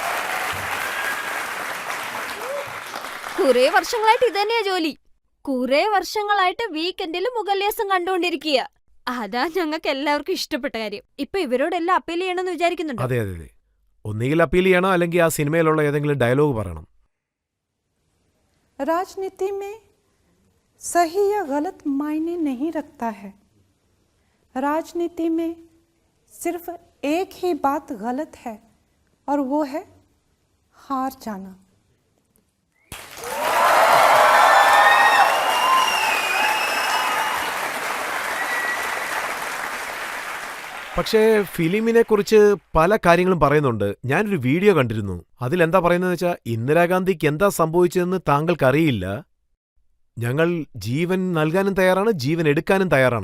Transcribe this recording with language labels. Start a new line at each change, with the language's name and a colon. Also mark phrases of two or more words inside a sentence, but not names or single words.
Malayalam: കുറേ വർഷങ്ങളായിട്ട് ഇതന്നെയാ ജോലി. കുറേ വർഷങ്ങളായിട്ട് വീക്കെൻഡിലും മുഹല്യാസം കണ്ടുകൊണ്ടിരിക്കുക. അതാ ഞങ്ങൾക്ക് എല്ലാവർക്കും ഇഷ്ടപ്പെട്ട കാര്യം. ഇപ്പൊ ഇവരോടെല്ലാം അപ്പീൽ ചെയ്യണമെന്ന് വിചാരിക്കുന്നുണ്ട്. അതെ അതെ അതെ, ഒന്നുകിൽ അപ്പീൽ ചെയ്യണം, അല്ലെങ്കിൽ ആ സിനിമയിലുള്ള ഏതെങ്കിലും ഡയലോഗ് പറയണം.
Hindi: राजनीति में सही या गलत मायने नहीं रखता है. राजनीति में सिर्फ एक ही बात गलत है और वो है हार जाना.
Malayalam: പക്ഷേ ഫിലിമിനെ കുറിച്ച് പല കാര്യങ്ങളും പറയുന്നുണ്ട്. ഞാനൊരു വീഡിയോ കണ്ടിരുന്നു. അതിലെന്താ പറയുന്നതെന്ന് വെച്ചാൽ, ഇന്ദിരാഗാന്ധിക്ക് എന്താ സംഭവിച്ചതെന്ന് താങ്കൾക്കറിയില്ല, ഞങ്ങൾ ജീവൻ നൽകാനും തയ്യാറാണ്, ജീവൻ എടുക്കാനും തയ്യാറാണ്.